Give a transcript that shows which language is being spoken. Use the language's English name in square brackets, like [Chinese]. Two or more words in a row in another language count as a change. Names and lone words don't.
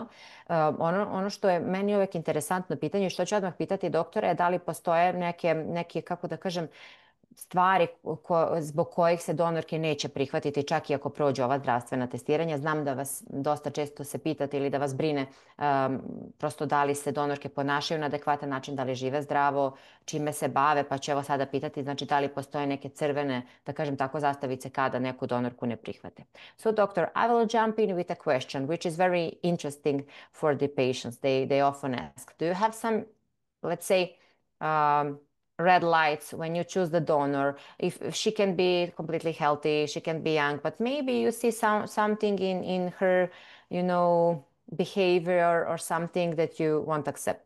[Serbian] Ono što je meni uvek interesantno pitanje i što ću odmah pitati doktora je da li postoje neke, kako da kažem, stvari zbog kojih se donorke neće prihvatiti čak i ako prođu ova zdravstvena testiranja. Znam da vas dosta često se pitate ili da vas brine prosto da li se donorke ponašaju na adekvatan način, da li žive zdravo, čime se bave, pa ću evo sada pitati, znači da li postoje neke crvene, da kažem tako, zastavice kada neku donorku ne prihvate. [English] So doctor, I will jump in with a question which is very interesting for the patients. They often ask, do you have some, let's say, red lights when you choose the donor? If she can be completely healthy, she can be young, but maybe you see something in her, you know, behavior or something that you won't accept.